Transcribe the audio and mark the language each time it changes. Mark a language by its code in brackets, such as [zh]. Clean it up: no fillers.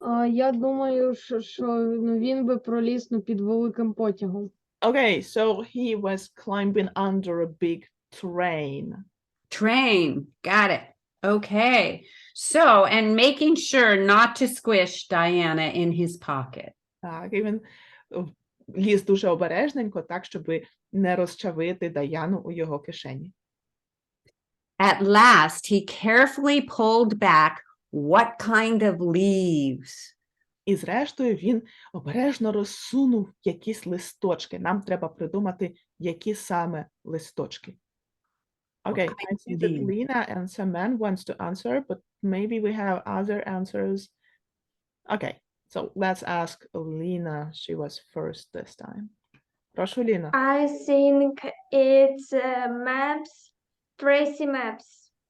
[uk] Я думаю, що він би проліз під великим потягом. [en] Okay, so he was climbing under a big train. Train. Got it. Okay. So, and making sure not to squish Diana in his pocket. [uk] Так, і він ліз дуже обережненько, так, щоб не розчавити Даяну у його кишені. [en] At last, he carefully pulled back what kind of leaves? [uk] І зрештою він обережно розсунув якісь листочки. Нам треба придумати, які саме листочки. [en] Okay, I see that Lina and Saman wants to answer, but maybe we have other answers. Okay, so let's ask Lina. She was first this time. [uk] Прошу, Ліна. [en] I think it's maps, Tracy maps.